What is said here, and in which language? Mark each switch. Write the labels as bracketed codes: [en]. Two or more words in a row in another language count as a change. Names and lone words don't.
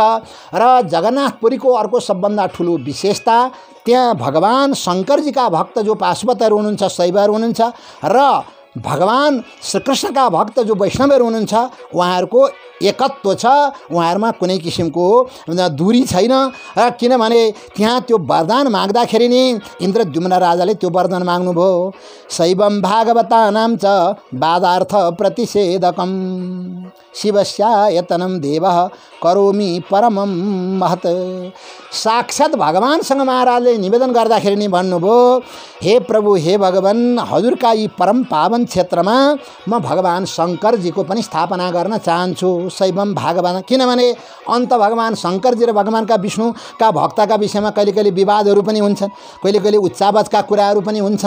[ne] र जगन्नाथपुरीको अर्को सबभन्दा ठुलो विशेषता त्यहाँ भगवान शङ्करजीका भक्त जो पाशुपतहरू हुनुहुन्छ, शैवहरू हुनुहुन्छ र भगवान श्रीकृष्णका भक्त जो वैष्णवहरू हुनुहुन्छ उहाँहरूको एकत्व छ। उहाँहरूमा कुनै किसिमको दूरी छैन। र किनभने त्यहाँ त्यो वरदान माग्दाखेरि नि इन्द्रद्युम्न राजाले त्यो वरदान माग्नुभयो, [sa] शैवं भागवतानां च वादार्थ प्रतिषेधकं शिवस्यायतनं देवः करोमि परमं महत्। [ne] साक्षात् भगवानसँग महाराजले निवेदन गर्दाखेरि नि भन्नुभयो, हे प्रभु, हे भगवान, हजुरका यी परम पावन चितवन क्षेत्रमा म भगवान शङ्करजीको पनि स्थापना गर्न चाहन्छु। [sa] शैवम भागवत, [ne] किनभने अन्त भगवान शङ्करजी र भगवानका विष्णुका भक्तका विषयमा कहिले कहिले विवादहरू पनि हुन्छन्, कहिले कहिले उच्चावाचका कुराहरू पनि हुन्छन्।